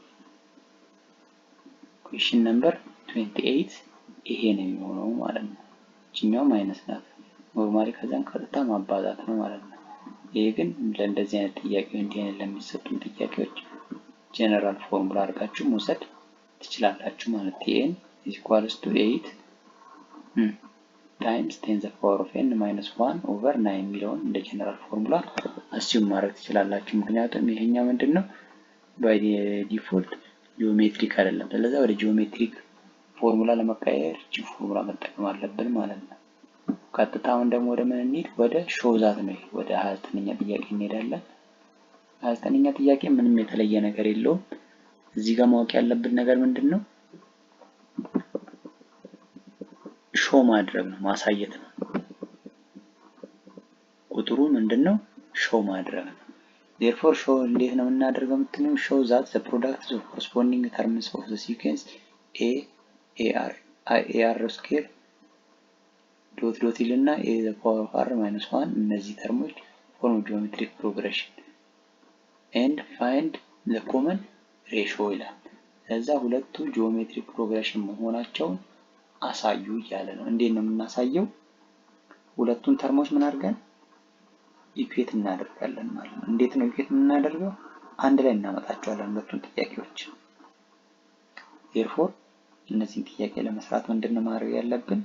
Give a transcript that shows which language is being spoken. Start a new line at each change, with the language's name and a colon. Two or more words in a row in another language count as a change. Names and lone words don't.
English: question number
Amharic: 28 ይሄ ነው የሚሆነው ማለት ነው። እቺኛው ማይነስ ናት። ኖርማሊ ከዛን ቀጥታ ማባዛት ነው ማለት ነው። ይሄ ግን ለእንደዚህ አይነት ጥያቄ እንዲህ አይነት ለሚሰጡ ጥያቄዎች
English: general formula
Amharic: አድርጋችሁ መውሰድ ትችላላችሁ ማለት ነው። ኤን
English: is equals to
Amharic: 8
English: times 10 the power of n minus 1/9
Amharic: የሚለውን እንደ
English: general formula assume
Amharic: ማድረግ ትችላላችሁ። ምክንያቱም ይሄኛው ምንድነው
English: by default geometric
Amharic: አይደለም። ስለዚህ ወደ
English: geometric formula
Amharic: ለመቀየር እቺ ፎርሙላ መጠቀም አለብን ማለት ነው። ቀጥታውን ደግሞ ወደ ምን እንሂድ? ወደ ሾዛት ነው። ወደ 29ኛ ጥያቄ እንሄዳለን። 29ኛ ጥያቄ ምንም የተለየ ነገር የለውም። እዚህ ጋር ማወቅ ያለብን ነገር ምንድነው? ሾ ማድረግ ነው፣ ማሳየት ነው። ቁጥሩ ምንድነው? ሾ ማድረግ ነው።
English: therefore show
Amharic: እንዴት ነው የምናደርገው የምትሉኝ?
English: show that the product of corresponding terms of the sequence ar square
Amharic: ዶት ዶት ይልና
English: a the power of r minus 1
Amharic: እነዚህ ተርሞች
English: form geometric progression and find the common ratio
Amharic: ይላል። ከዛ ሁለቱ ጂኦሜትሪክ ፕሮግሬሽን መሆናቸውን አሳዩ እያለ ነው። እንዴት ነው የምናሳየው? ሁለቱን ተርሞች ምን አድርገን ኢኩዌት እናደርጋለን ማለት ነው። እንዴት ነው ኢኩዌት የምናደርገው? አንድ ላይ እናመጣቸዋለን ሁለቱን ጥያቄዎች። therefore እነዚህን ጥያቄ ለመስራት ምንድነው ማድረግ ያለብን?